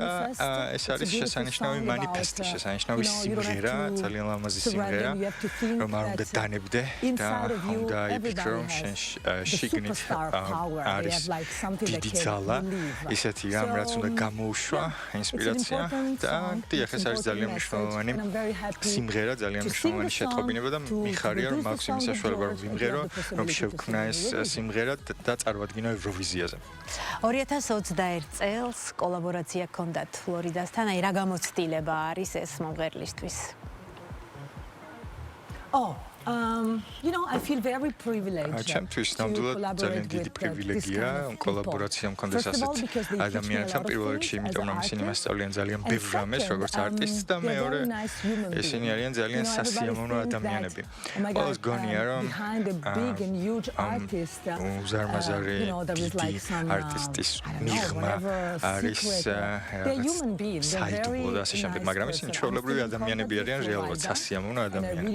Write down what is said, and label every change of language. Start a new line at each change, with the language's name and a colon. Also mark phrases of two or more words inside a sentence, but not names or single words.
Georgian: ეს არის შესანიშნავი მანიფესტი, შესანიშნავი სიმღერა, ძალიან ლამაზი სიმღერა, რომ არ უნდა დანებდე და უნდა იფიქრო, რომ შენ არის დიდი ძალა, ისეთი რამ, რაც უნდა გამოუშვა ინსპირაცია და დიახ, ეს არის ძალიან მნიშვნელოვანი სიმღერა, ძალიან მნიშვნელოვანი შეტყობინება და მიხარია, რომ მაქვს იმის საშუალება, რომ ვიმღერო, რომ შევქმნა ეს სიმღერა და წარვადგინო ევროვიზიაზე. 2021 წელს კოლაბორაცია ჰქონდათ ფლორიდასთან, აი რა გამოცდილება არის ეს მომღერლისთვის?
English: You know, I feel very privileged.
Georgian: ჩემთვის ნამდვილად ძალიან დიდი პრივილეგია კოლაბორაცია მქონდეს ასეთ ადამიანთან, პირველ რიგში, იმიტომ რომ ისინი მასწავლიან ძალიან ბევრ რამეს, როგორც არტისტს და მეორე ისინი არიან ძალიან სასიამოვნო ადამიანები. ყველას გონია, რომ უზარმაზარი დიდი არტისტის მიღმა არის საიდუმლო და ასე შემდეგ, მაგრამ ისინი ჩვეულებრივი ადამიანები არიან, რეალურად სასიამოვნო ადამიანები.